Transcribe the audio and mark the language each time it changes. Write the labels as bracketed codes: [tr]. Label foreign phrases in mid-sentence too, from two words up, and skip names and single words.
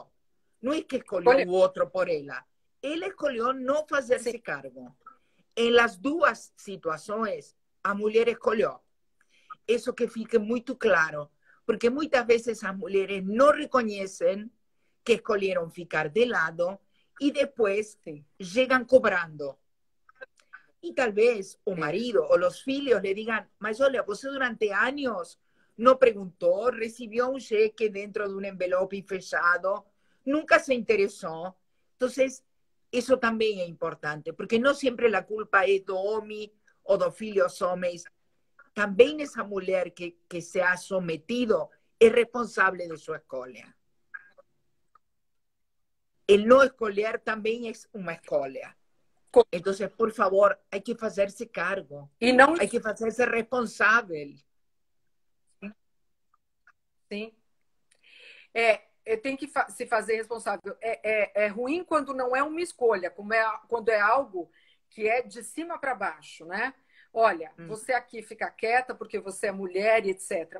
[pt] Não é que escolheu o outro por ela. Ela escolheu não fazer-se cargo. Em las duas situações, a mulher escolheu. isso que fique muito claro, porque muitas vezes as mulheres não reconhecem que escolheram ficar de lado e depois Sim. chegam cobrando. [es] Y tal vez o marido o los filhos le digan, [pt] mas olha, você [es] durante años no preguntó, recibió un cheque dentro de un [pt] envelope fechado, [es] nunca se interesó. Entonces, eso también es importante, porque no siempre la culpa es [pt] do homem o dos filhos homens. [es] También esa mujer que se ha sometido es responsable de su escolha. El no escolher también es una escolha. Entonces, por favor, hay que hacerse cargo. [pt] E não... [es] Hay que hacerse responsable. [pt] Sim. Tem que se fazer responsável. É ruim quando não é uma escolha, quando é algo que é de cima para baixo, né? Olha, você aqui fica quieta porque você é mulher e etc.